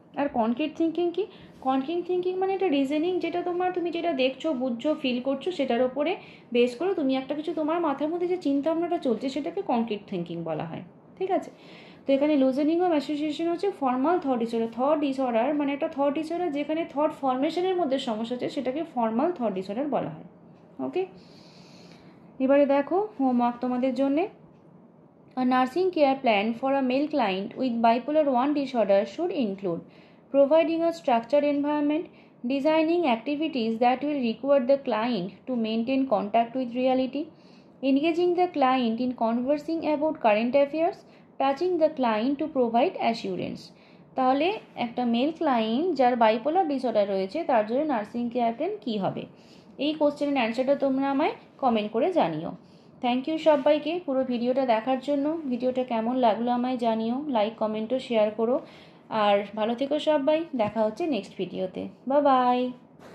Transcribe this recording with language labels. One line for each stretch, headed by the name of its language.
Bangla: আর concrete thinking কি? Concrete thinking মানে এটা রিজনিং, যেটা তুমি যেটা দেখছো, বুঝছো, ফিল করছো, সেটার উপরে বেস করে তুমি একটা কিছু, তোমার মাথার মধ্যে যে চিন্তা ভাবনাটা চলছে সেটাকে কনক্রিট থিঙ্কিং বলা হয়। ঠিক আছে, তো এখানে লুজেনিং অফ অ্যাসোসিয়েশন হচ্ছে formal thought disorder. Thought disorder মানে একটা থট ডিসঅর্ডার যেখানে থট ফরমেশনের মধ্যে সমস্যা হচ্ছে, সেটাকে ফর্মাল থট ডিসঅর্ডার বলা হয়। ওকে, এবারে দেখো হোমওয়ার্ক তোমাদের জন্যে।
English: A nursing care plan for a male client with bipolar 1 disorder should include providing a structured environment, designing activities that will require the client to maintain contact with reality, engaging the client in conversing about current affairs, touching the client to provide assurance.
Bangla: তাহলে একটা mail client যার bipolar disorder রয়েছে তার জন্য nursing care plan কী হবে? এই কোশ্চেনের অ্যান্সারটা তোমরা আমায় কমেন্ট করে জানিও। থ্যাংক ইউ সবাইকে পুরো ভিডিওটা দেখার জন্য। ভিডিওটা কেমন লাগলো আমায় জানিও, লাইক কমেন্টও শেয়ার করো, আর ভালো থেকো সবাই। দেখা হচ্ছে নেক্সট ভিডিওতে। Bye bye.